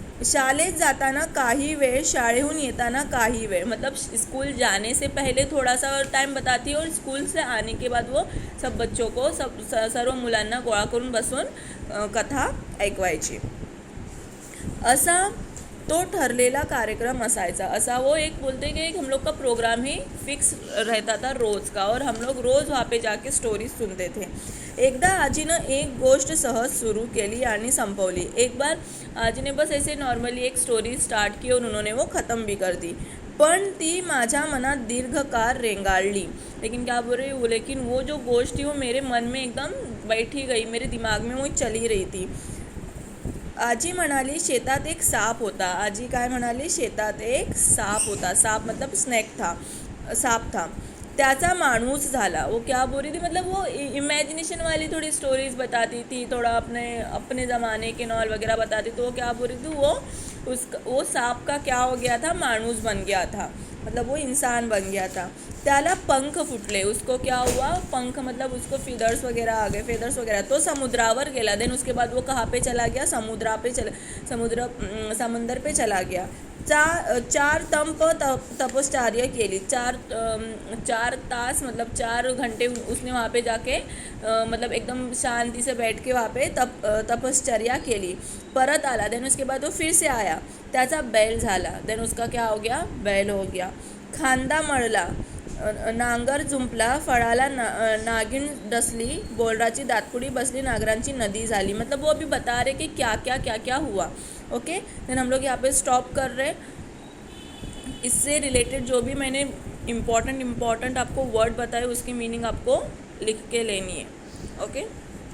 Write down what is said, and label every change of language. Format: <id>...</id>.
<mr>शाळेत जाताना काही वेळ,</mr> <hi>शाळेहून येताना काही वेळ, मतलब स्कूल जाने से पहले थोड़ा सा टाइम बताती है और स्कूल से आने के बाद वो सब बच्चों को</hi> <mr>सर्व मुलांना गोळा करून बसून कथा ऐकवायची। असा तो ठरलेला कार्यक्रम असायचा,</mr> <hi>असा वो एक बोलते कि एक हम लोग का प्रोग्राम ही फिक्स रहता था रोज़ का, और हम लोग रोज़ वहाँ पे जाके स्टोरी सुनते थे।</hi> <mr>एकदा आजीनं एक गोष्ट सहज सुरू केली आणि संपवली।</mr> <hi>एक बार आजी ने बस ऐसे नॉर्मली एक स्टोरी स्टार्ट की और उन्होंने वो ख़त्म भी कर दी,</hi> <mr>पण ती माझ्या मनात दीर्घकाळ रेंगाळली।</mr> <hi>लेकिन क्या बोल रही हूँ, लेकिन वो जो गोष्ट थी वो मेरे मन में एकदम बैठी गई, मेरे दिमाग में वो चली रही थी।</hi> <mr>आजी म्हणाली शेतात एक साप होता, आजी काय म्हणाली, शेतात एक साप होता, साप</mr> <hi>मतलब साप था,</hi> <mr>त्याचा माणूस झाला।</mr> <hi>वो क्या बोल रही थी, मतलब वो इमेजिनेशन वाली थोड़ी स्टोरीज बताती थी, थोड़ा अपने ज़माने के नॉल वगैरह बताती, तो वो क्या बोल रही थी, वो सांप का क्या हो गया था, माणूस बन गया था, मतलब वो इंसान बन गया था।</hi> <mr>त्याला पंख फुटले,</mr> <hi>उसको क्या हुआ, पंख मतलब उसको फेदर्स वगैरह,</hi> <mr>तो समुद्रावर गेला।</mr> <hi>देन उसके बाद वो कहाँ पे चला गया, समुद्र पे चला गया।</hi> <mr>4 तपश्चर्या केली, 4 तास</mr> <hi>मतलब 4 घंटे उसने वहाँ पे जाके मतलब एकदम शांति से बैठ के वहाँ पे</hi> <mr>तपश्चर्या केली, परत आला।</mr> <hi>देन उसके बाद वो फिर से आया,</hi> <mr>त्याचा बैल झाला,</mr> <hi>देन उसका क्या हो गया, बैल हो गया।</hi> <mr>खांदा मळला, नांगर जुंपला, फळाला नागिन डसली, बोलराची दातपुडी बसली, नागरांची नदी झाली।</mr> <hi>मतलब वो अभी बता रहे कि क्या क्या हुआ। ओके, देन हम लोग यहाँ पे स्टॉप कर रहे। इससे रिलेटेड जो भी मैंने इम्पॉर्टेंट आपको वर्ड बताए उसकी मीनिंग आपको लिख के लेनी है। ओके।</hi>